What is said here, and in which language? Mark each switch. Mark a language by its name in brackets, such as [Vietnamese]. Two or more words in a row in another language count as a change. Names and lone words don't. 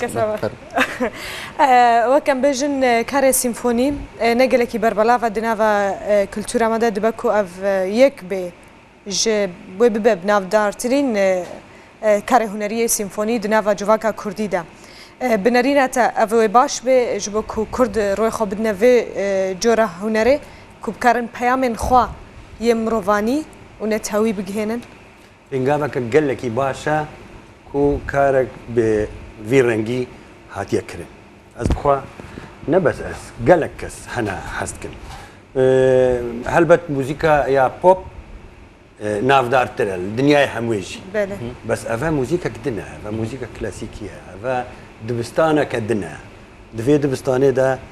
[Kurdish] وەکەم بێژن کارێ سیمفۆنی نەگەلێکی بەربەڵاوە دناوە کلتورامەدا دبەک و ئەڤ یەک بێ بۆی ببێ بناودارترین کارێ هونەریە سیمفۆنی دناوە جوواکە کوردیدا بنەرینەتە ئەڤێ باش بێ ji بۆ ku کورد ڕۆی خۆ بدنە vê جۆرە هونەرê ku bikarin peyamên xwe yê mirovانî û netewî bigihênin پێنگاوەکە گەلێکی باشە و کارێک بێ vî rengî hatiye kirin ez bixwe nebes ez gelek kes hene hest kin helbet muzîka ya pop navdartir e li dinyayê hemû jî bes ev muzîkek din e ev muzîka klasîkî ye ev dibistaneke din e di vê dibistanê de